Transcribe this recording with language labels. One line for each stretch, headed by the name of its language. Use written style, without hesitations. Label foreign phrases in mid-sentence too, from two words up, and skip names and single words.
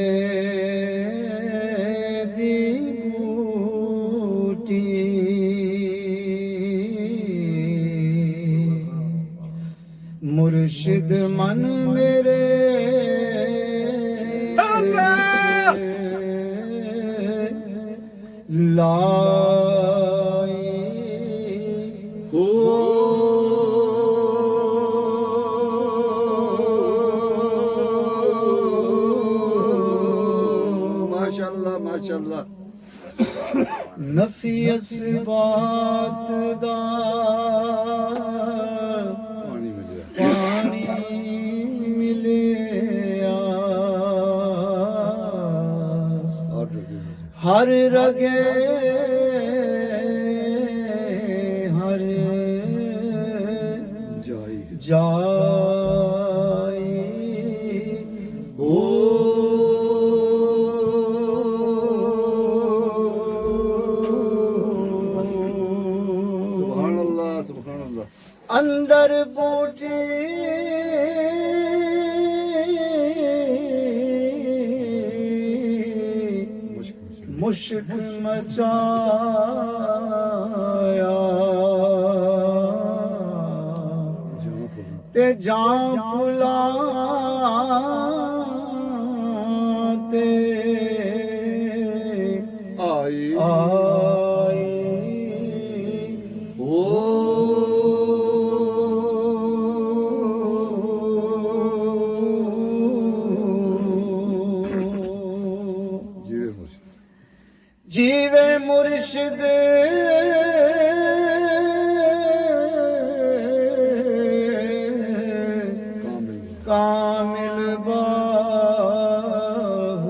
Punjabi: دی بوٹی مرشد من میرے لائی
Arabic: ہو ماشاءاللہ ماشاءاللہ.
Punjabi: نفی اسبات دا پانی ملیا پانی ملیا ہر رگے ہر جائی جائی
Arabic: ہو سبحان اللہ سبحان اللہ.
Punjabi: اندر بوٹی مشک مچایا تے جان پھلا تے آئی آئی ہو جیوے مرشد کامل باہو